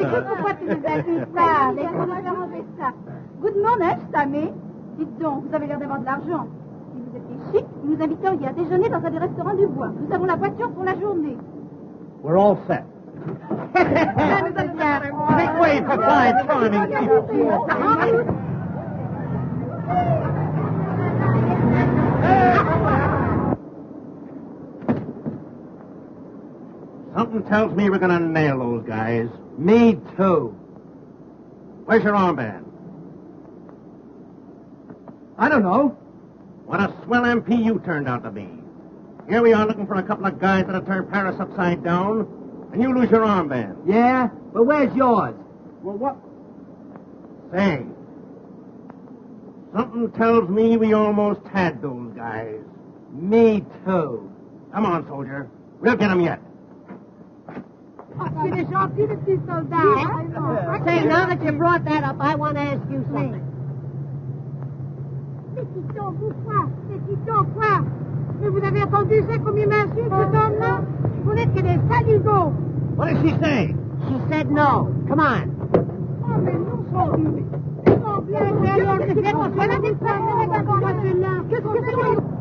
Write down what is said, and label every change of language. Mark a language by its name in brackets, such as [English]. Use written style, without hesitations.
[French] Écoute, pourquoi tu nous as dit ça? Les comment arranger ça? [English] Good morning, [French] Sammy. Dites donc, vous avez l'air d'avoir de l'argent. Si vous étiez chic, vous nous inviteriez à déjeuner dans un des restaurants du bois. Nous avons la voiture pour la journée. [English] We're all set. Make way for five charming people. Something tells me we're going to nail those guys. Me too. Where's your armband? I don't know. What a swell MP you turned out to be. Here we are looking for a couple of guys that'll turn Paris upside down, and you lose your armband. Yeah? But where's yours? Well, what? Say, something tells me we almost had those guys. Me too. Come on, soldier. We'll get him yet. [French] C'est des gentils, les petits soldats. [English] Say, now that you brought that up, I want to ask you something. [French] Petit homme, quoi? Mais vous avez entendu ça comme il m'insulte, cet homme-là? Vous n'êtes que des saligots. [English] What did she say? She said no. Come on. [French] Oh, mais non, Qu'est-ce que c'est?